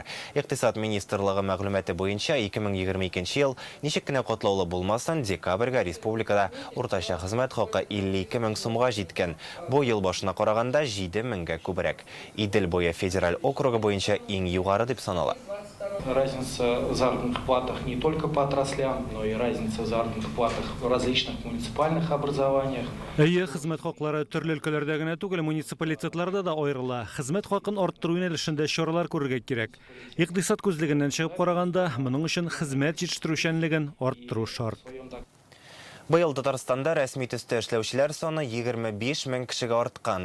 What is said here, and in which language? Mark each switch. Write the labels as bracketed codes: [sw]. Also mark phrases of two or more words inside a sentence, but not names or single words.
[tt] Икътисад министрлыгы мәгълүматы буенча 2022 ел ничек кенә катлаулы булмасын, декабрьгә республикада уртача хезмәт хакы 52 мең сумга җиткән. Бу ел башына караганда 7 меңгә күбрәк. Идел буе федераль округы буенча иң югары дип санала. [ru] Разница в заработных платах не только по отраслям, но и разница в заработных платах в различных муниципальных образованиях. [tt] Хезмәт хаклары төрле өлкәләрдә генә түгел, муниципалитетларда да аерыла. Хезмәт хакын арттыру юнәлешендә чаралар күрергә кирәк. Икътисад күзлегеннән чыгып караганда, моның өчен хезмәт җитештерүчәнлеген арттыру шарт. Быел Татарстанда рәсми төстә эшләүчеләр саны 25 мең кешегә арткан.